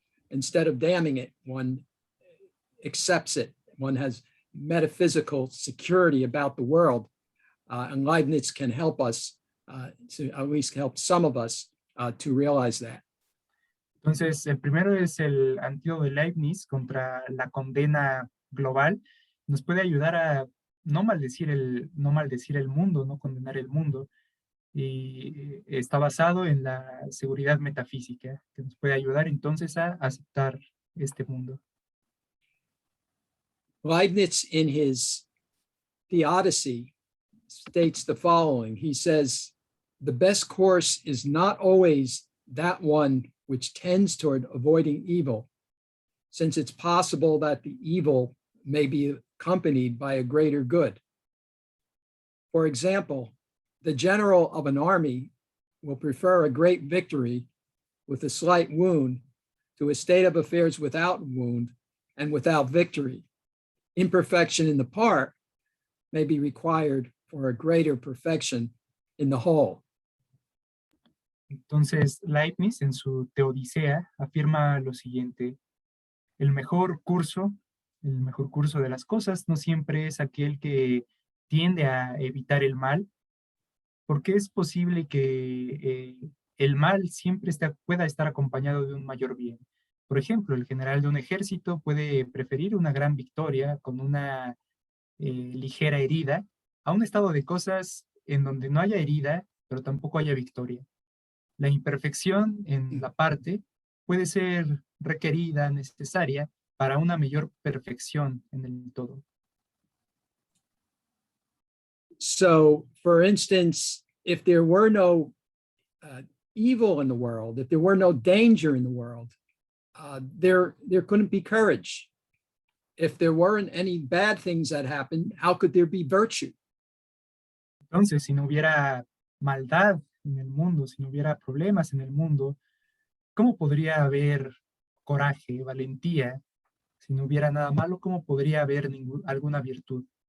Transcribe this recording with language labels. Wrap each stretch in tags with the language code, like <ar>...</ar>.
<en>Instead of damning it, one accepts it. One has metaphysical security about the world, and Leibniz can help us to at least help some of us to realize that.</en> <es>Entonces, el primero es el antídoto de Leibniz contra la condena global. Nos puede ayudar a no maldecir el mundo, no condenar el mundo. Y está basado en la seguridad metafísica, que nos puede ayudar entonces a aceptar este mundo.</es> <en>Leibniz, in his Theodicy, states the following. He says, the best course is not always that one which tends toward avoiding evil, since it's possible that the evil may be accompanied by a greater good. For example, the general of an army will prefer a great victory with a slight wound to a state of affairs without wound and without victory. Imperfection in the part may be required for a greater perfection in the whole.</en> <es>Entonces, Leibniz en su Teodicea afirma lo siguiente: el mejor curso de las cosas no siempre es aquel que tiende a evitar el mal, porque es posible que el mal siempre pueda estar acompañado de un mayor bien. Por ejemplo, el general de un ejército puede preferir una gran victoria con una ligera herida a un estado de cosas en donde no haya herida, pero tampoco haya victoria. La imperfección en la parte puede ser requerida, necesaria, para una mayor perfección en el todo.</es> <en>So, for instance, if there were no evil in the world, if there were no danger in the world, there couldn't be courage. if there weren't any bad things that happened, how could there be virtue?</en> <es>Entonces, si no hubiera maldad en el mundo, si no hubiera problemas en el mundo, ¿cómo podría haber coraje, valentía? Si no hubiera nada malo, ¿cómo podría haber alguna virtud?</es>